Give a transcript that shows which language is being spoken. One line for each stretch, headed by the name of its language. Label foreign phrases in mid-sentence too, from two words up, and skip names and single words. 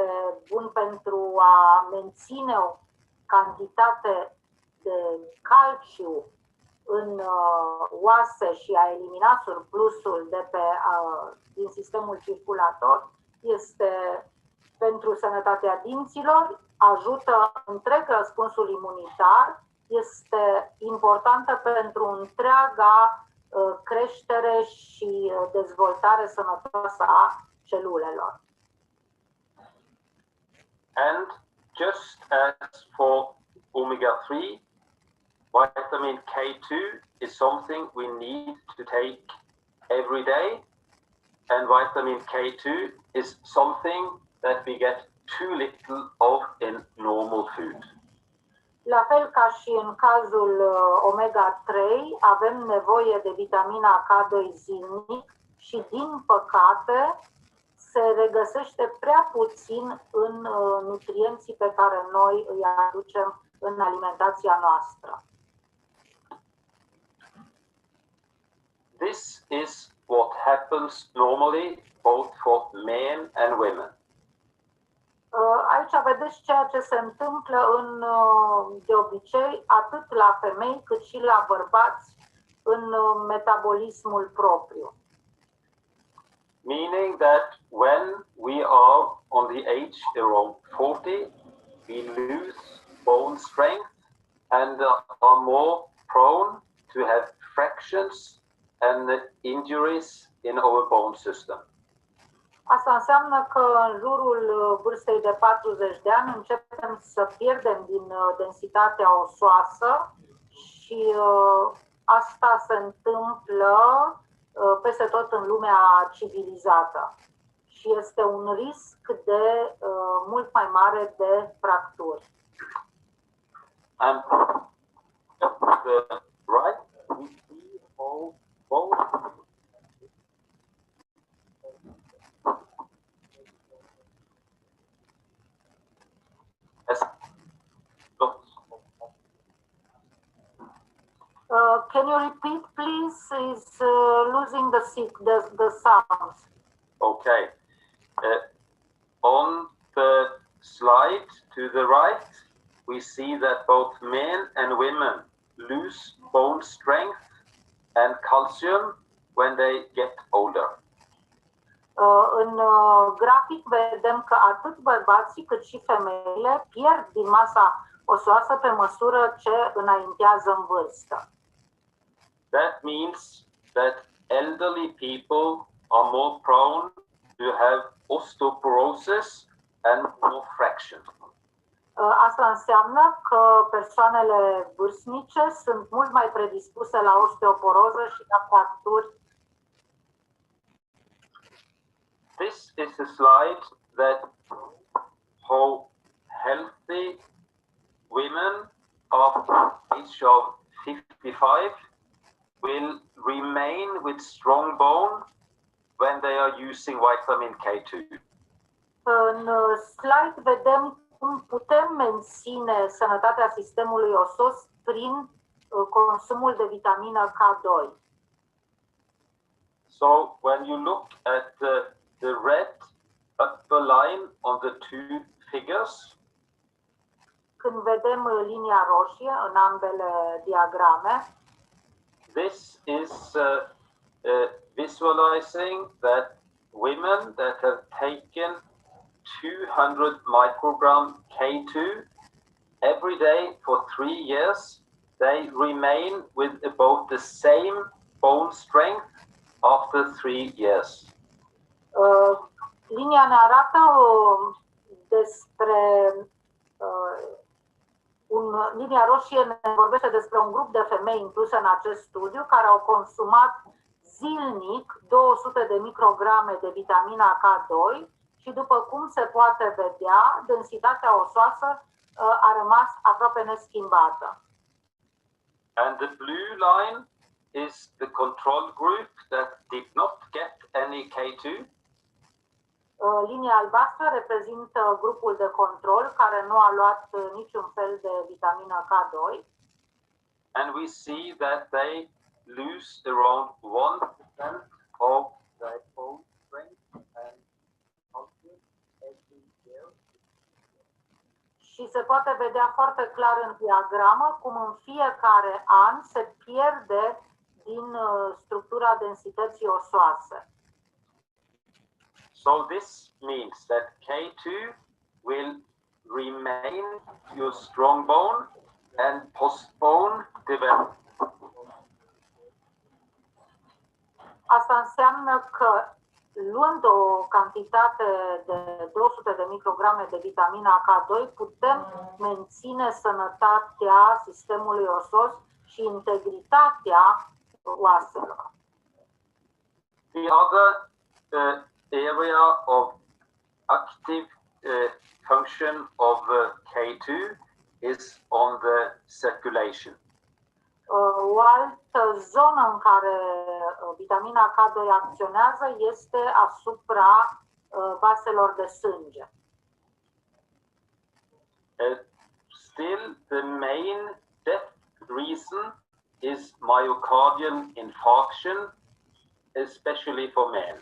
Romanian: bun pentru a menține o cantitate de calciu în oase și a elimina surplusul de din sistemul circulator, este pentru sănătatea dinților, ajută întreg răspunsul imunitar, este importantă pentru întreaga creștere și dezvoltare sănătoasă a celulelor.
English: And just as for omega-3, vitamin K2 is something we need to take every day, and vitamin K2 is something that we get too little of in normal food.
Romanian: La fel ca și în cazul omega-3, avem nevoie de vitamina K2 zilnic și, din păcate, se regăsește prea puțin în nutrienții pe care noi îi aducem în alimentația noastră.
English: This is what happens normally both for men and women.
Romanian: Aici vedeți ceea ce se întâmplă de obicei atât la femei cât și la bărbați în metabolismul propriu.
English: Meaning that when we are on the age around 40, we lose bone strength and are more prone to have fractures and injuries in our bone system.
Romanian: Asta înseamnă că în jurul vârstei de 40 de ani începem să pierdem din densitatea osoasă și asta se întâmplă peste tot în lumea civilizată și este un risc de mult mai mare de fracturi.
English: And the right, we see how both Can you repeat, please? Is losing the sounds. Okay. On the slide to the right, we see that both men and women lose bone strength and calcium when they get older.
Romanian: În grafic vedem că atât bărbații cât și femeile pierd din masa osoasă pe măsură ce înaintează în vârstă.
English: That means that elderly people are more prone to have osteoporosis and more fractures.
Romanian: Asta înseamnă că persoanele vârstnice sunt mult mai predispuse la osteoporoză și la fracturi.
English: This is a slide that how healthy women of age of 55 will remain with strong bone when they are using vitamin K2.
Romanian: În slide vedem cum putem menține sănătatea sistemului osos prin consumul de vitamină K2.
English: So when you look at the red upper line on the two figures,
Romanian: când vedem linia roșie în ambele diagrame,
English: this is visualizing that women that have taken 200 microgram K2 every day for 3 years, they remain with about the same bone strength after 3 years.
Romanian: Linia ne arată despre linia roșie ne vorbește despre un grup de femei incluse în acest studiu care au consumat zilnic 200 de micrograme de vitamina K2 și după cum se poate vedea, densitatea osoasă a rămas aproape neschimbată.
English: And the blue line is the control group that did not get any K2.
Romanian: Linia albastră reprezintă grupul de control care nu a luat niciun fel de vitamină K2.
English: And we see that they lose around 1% of their bone strength and function every year.
Romanian: Și se poate vedea foarte clar în diagramă cum în fiecare an se pierde din structura densității osoase.
English: So this means that K2 will remain your strong bone and postpone development.
Romanian: Asta înseamnă că luând o cantitate de 200 de micrograme de vitamina K2 putem menține sănătatea sistemului osos și integritatea oaselor.
English: The other area of active function of K2 is on the circulation.
Romanian: O altă zonă în care vitamina K2 acționează este asupra vaselor de sânge.
English: Still, the main death reason is myocardial infarction, especially for men.